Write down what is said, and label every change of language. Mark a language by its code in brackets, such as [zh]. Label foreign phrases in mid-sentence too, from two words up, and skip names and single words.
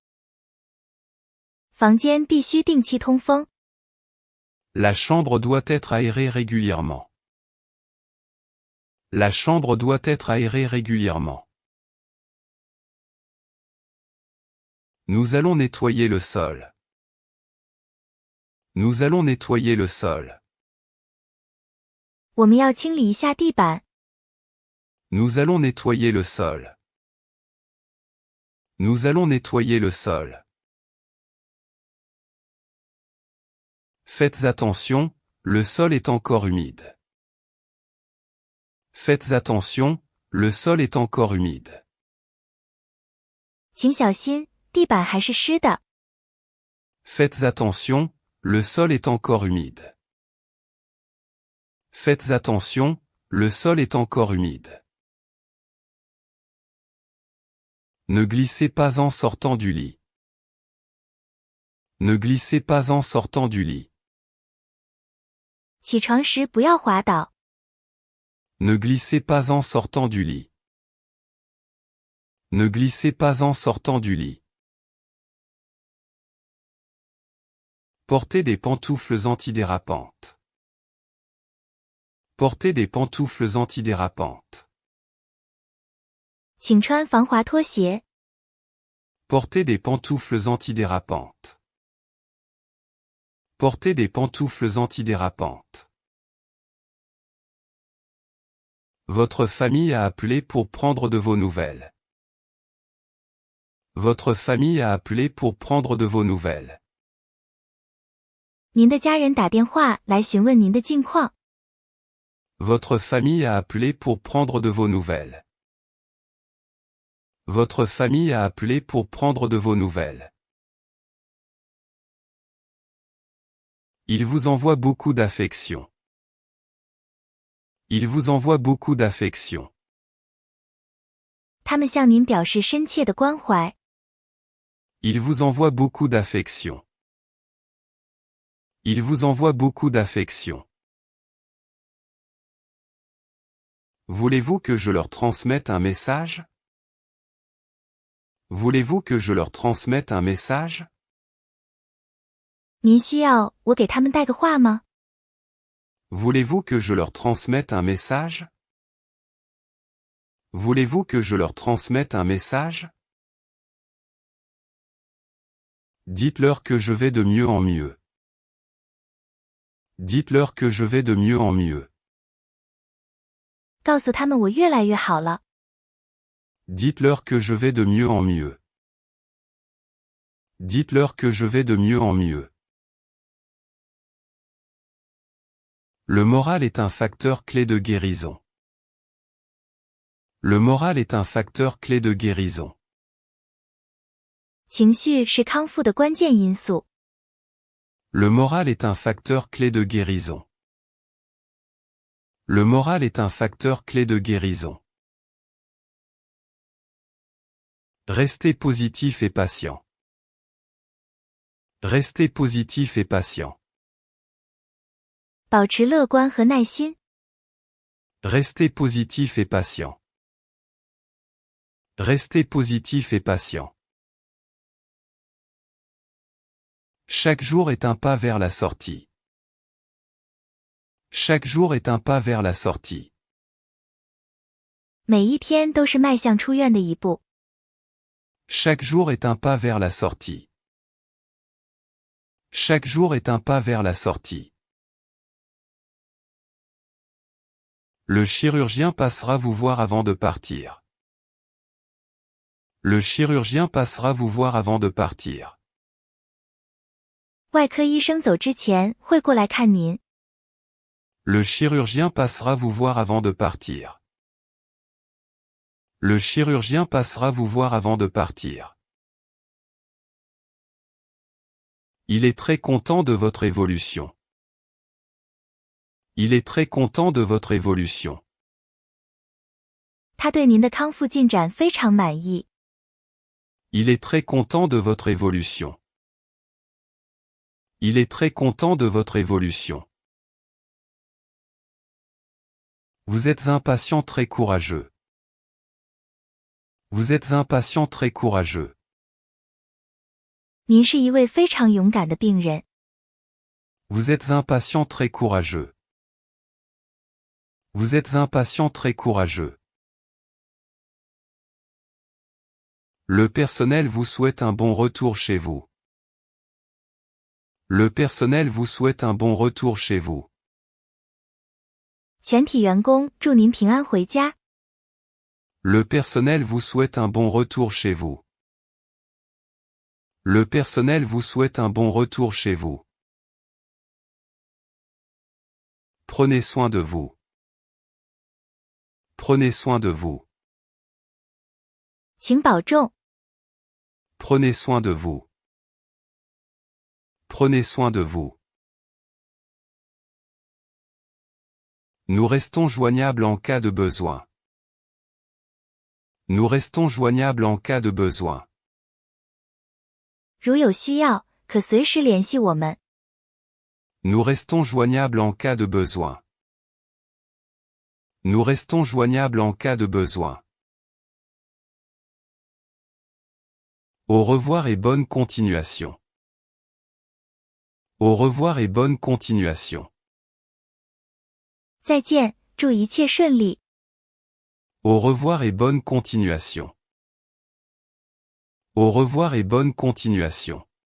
[zh] 房间必须定期通风。 [fr] La chambre doit être aérée régulièrement. La chambre doit être aérée régulièrement. Nous allons nettoyer le sol. Nous allons nettoyer le sol. [zh] 我们要清理一下地板。 [fr] Nous allons nettoyer le sol. Nous allons nettoyer le sol. Faites attention, le sol est encore humide. Faites attention, le sol est encore humide. [zh] 请小心，地板还是湿的。 [fr] Faites attention, le sol est encore humide. Faites attention, le sol est encore humide. Ne glissez pas en sortant du lit. Ne glissez pas en sortant du lit. [zh] 起床时不要滑倒。 [fr] Ne glissez pas en sortant du lit. Ne glissez pas en sortant du lit. Portez des pantoufles antidérapantes. Portez des pantoufles antidérapantes. [zh] 请穿防滑拖鞋。 [fr] Portez des pantoufles antidérapantes. Portez des pantoufles antidérapantes. Votre famille a appelé pour prendre de vos nouvelles. Votre famille a appelé pour prendre de vos nouvelles. [zh] 您的家人打电话来询问您的近况。 [fr] Votre famille a appelé pour prendre de vos nouvelles. Votre famille a appelé pour prendre de vos nouvelles. Il vous envoie beaucoup d'affection. Il vous envoie beaucoup d'affection. [zh] 他们向您表示深切的关怀。 [fr] Il vous envoie beaucoup d'affection. Il vous envoie beaucoup d'affection. Voulez-vous que je leur transmette un message? Voulez-vous que je leur transmette un message? [zh] 您需要我给他们带个话吗？ [fr] Voulez-vous que je leur transmette un message? Voulez-vous que je leur transmette un message? Dites-leur que je vais de mieux en mieux. Dites-leur que je vais de mieux en mieux. [zh] 告诉他们我越来越好了。 [fr] Dites-leur que je vais de mieux en mieux. Dites-leur que je vais de mieux en mieux. Le moral est un facteur clé de guérison. Le moral est un facteur clé de guérison. [zh] 情绪是康复的关键因素。 [fr] Le moral est un facteur clé de guérison. Le moral est un facteur clé de guérison. Restez positif et patient. Restez positif et patient. [zh] 保持乐观和耐心。 [fr] Restez positif et patient. Restez positif et patient. Chaque jour est un pas vers la sortie. Chaque jour est un pas vers la sortie. [zh] 每一天都是迈向出院的一步。 [fr] Chaque jour est un pas vers la sortie. Chaque jour est un pas vers la sortie. Le chirurgien passera vous voir avant de partir. Le chirurgien passera vous voir avant de partir. [zh] 外科医生走之前会过来看您。 [fr] Le chirurgien passera vous voir avant de partir. Le chirurgien passera vous voir avant de partir. Il est très content de votre évolution. Il est très content de votre évolution. [zh] 他对您的康复进展非常满意。 [fr] Il est très content de votre évolution. Il est très content de votre évolution. Vous êtes un patient très courageux. Vous êtes un patient très courageux. [zh] 您是一位非常勇敢的病人。 [fr] Vous êtes un patient très courageux. Vous êtes un patient très courageux. Le personnel vous souhaite un bon retour chez vous. Le personnel vous souhaite un bon retour chez vous. [zh] 全体员工祝您平安回家。 [fr] Le personnel vous souhaite un bon retour chez vous. Le personnel vous souhaite un bon retour chez vous. Prenez soin de vous. Prenez soin de vous. [zh] 请保重。 [fr] Prenez soin de vous. Prenez soin de vous. Nous restons joignables en cas de besoin. Nous restons joignables en cas de besoin. [zh] 如有需要，可随时联系我们。 [fr] Nous restons joignables en cas de besoin. Nous restons joignables en cas de besoin. Au revoir et bonne continuation. Au revoir et bonne continuation. [zh] 再见，祝一切顺利。 [fr] Au revoir et bonne continuation. Au revoir et bonne continuation.